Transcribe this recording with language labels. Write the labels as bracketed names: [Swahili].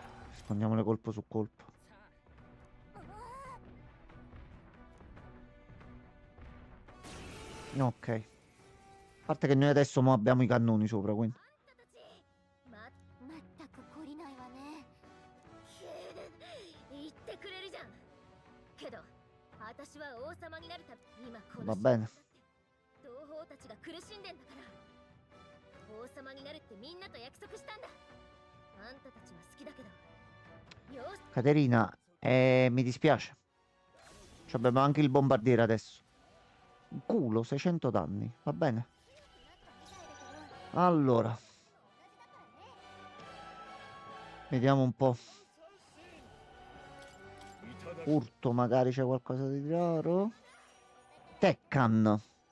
[Italian] Rispondiamole colpo su colpo. Ok. A parte che noi adesso mo abbiamo i cannoni sopra, quindi. [Japanese] 全く懲りないわね言ってくれるじゃんけど私は王様になるため今この [Italian] Va bene. [Japanese] 同胞たちが苦しんでんだから王様になるってみんなと約束したんだあんたたちは好きだけどよし [Italian] Caterina, mi dispiace. Abbiamo anche il bombardiere adesso. Culo, 600 danni. Va bene. Allora. Vediamo un po'. Urto, magari c'è qualcosa di raro. Tekkan.